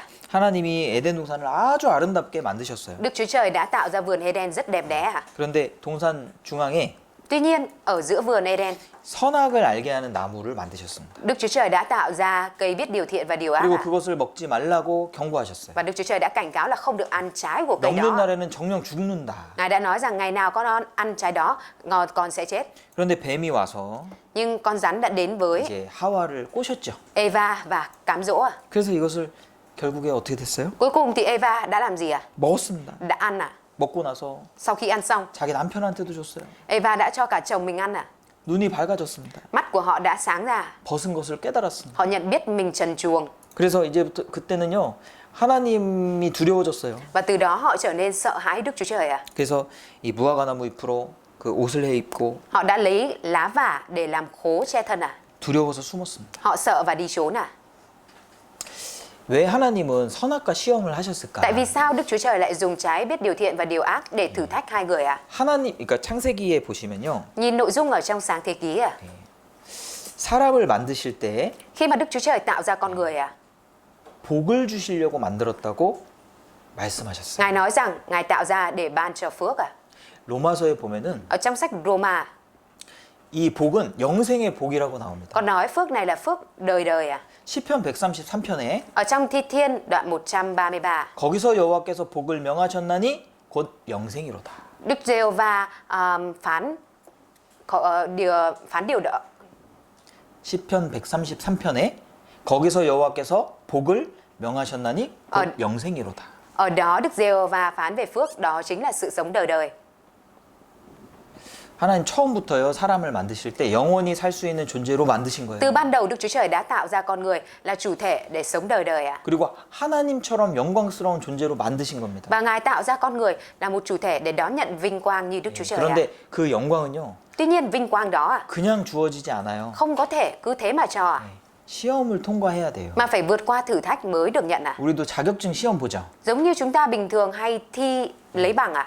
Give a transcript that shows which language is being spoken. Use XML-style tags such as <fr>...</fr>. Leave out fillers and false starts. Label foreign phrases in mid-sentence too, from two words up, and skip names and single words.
<ko>하나님이 에덴 동산을 아주 아름답게 만드셨어요.</ko> <vi>Đức Chúa Trời đã tạo ra vườn Eden rất đẹp đẽ ạ.</vi> <ko>그런데 동산 중앙에</ko> <vi>Tuy nhiên, ở giữa vườn Eden,</vi> <ko>선악을 알게 하는 나무를 만드셨습니다.</ko> <vi>Đức Chúa Trời đã tạo ra cây biết điều thiện và điều ác</vi> <ko>그리고</ko> <vi>ạ.</vi> <ko>그것을 먹지 말라고 경고하셨어요.</ko> <vi>Và Đức Chúa Trời đã cảnh cáo là không được ăn trái của cây</vi> <ko>먹는</ko> <vi>đó.</vi> <ko>날에는 정령 죽는다.</ko> <vi>Ngài đã nói rằng ngày nào con ăn trái đó, con sẽ chết.</vi> <ko>그런데 뱀이 와서</ko> <vi>Nhưng con rắn đã đến với</vi> <ko>이제 하와를 꼬셨죠.</ko> <vi>Eva và cám dỗ ạ.</vi> <ko>그래서 이것을 결국에 어떻게 됐어요?</ko> <vi>Cuối cùng thì Eva đã làm gì ạ?</vi> <ko>먹었습니다.</ko> <vi>Đã ăn ạ.</vi> <ko>먹고 나서</ko> <vi>Sau khi ăn xong,</vi> <ko>자기 남편한테도 줬어요.</ko> <vi>Eva đã cho cả chồng mình ăn ạ.</vi> <ko>눈이 밝아졌습니다.</ko> <vi>Mắt của họ đã sáng ra.</vi> <ko>벗은 것을 깨달았습니다.</ko> <vi>Họ nhận biết mình trần truồng.</vi> <ko>그래서 이제부터 그때는요 하나님이 두려워졌어요.</ko> <vi>Và từ đó họ trở nên sợ hãi Đức Chúa Trời ạ.</vi> <ko>그래서 이 무화과나무 잎으로 그 옷을 해 입고</ko> <vi>Họ đã lấy lá vả để làm khố che thân à?</vi> <ko>두려워서 숨었습니다.</ko> <vi>Họ sợ và đi trốn à?</vi> <ko>왜 하나님은 선악과 시험을 하셨을까?</ko> <vi>Tại vì sao Đức Chúa Trời lại dùng trái biết điều thiện và điều ác để thử thách hai người ạ?</vi> <ko>하나님, 그러니까 창세기에 보시면요,</ko> <vi>Nhìn nội dung ở trong sáng thế ký ạ.</vi> <ko>사람을 만드실 때</ko> <vi>Khi mà Đức Chúa Trời tạo ra con người ạ,</vi> <ko>복을 주시려고 만들었다고 말씀하셨어요.</ko> <vi>Ngài nói rằng Ngài tạo ra để ban cho phước ạ.</vi> <ko>로마서에 보면은</ko> <vi>Ở trong sách Roma</vi> <ko>이 복은 영생의 복이라고 나옵니다.</ko> <vi>còn nói phước này là phước đời đời ạ.</vi> <ko>시편 133편에</ko> <vi>Ở trong Thi Thiên đoạn 133,</vi> <ko>거기서 여호와께서 복을 명하셨나니 곧 영생이로다.</ko> <vi>Đức Giê-hô-va phán điều đó.</vi> <ko>시편 133편에 거기서 여호와께서 복을 명하셨나니 곧 영생이로다.</ko> <vi>Ở đó Đức Giê-hô-va phán về phước, đó chính là sự sống đời đời.</vi> <ko>하나님 처음부터요 사람을 만드실 때 영원히 살 수 있는 존재로 만드신 거예요.</ko> <vi>Từ ban đầu Đức Chúa Trời đã tạo ra con người là chủ thể để sống đời đời ạ.</vi> <ko>그리고 하나님처럼 영광스러운 존재로 만드신 겁니다.</ko> <vi>Và Ngài tạo ra con người là một chủ thể để đón nhận vinh quang như Đức Chúa Trời ạ.</vi> <ko>그런데 그 영광은요</ko> <vi>Tuy nhiên vinh quang đó ạ,</vi> <ko>그냥 주어지지 않아요.</ko> <vi>không có thể cứ thế mà cho ạ,</vi> <ko>시험을 통과해야 돼요.</ko> <vi>mà phải vượt qua thử thách mới được nhận ạ.</vi> <ko>우리도 자격증 시험 보죠.</ko> <vi>Giống như chúng ta bình thường hay thi lấy bằng ạ.</vi>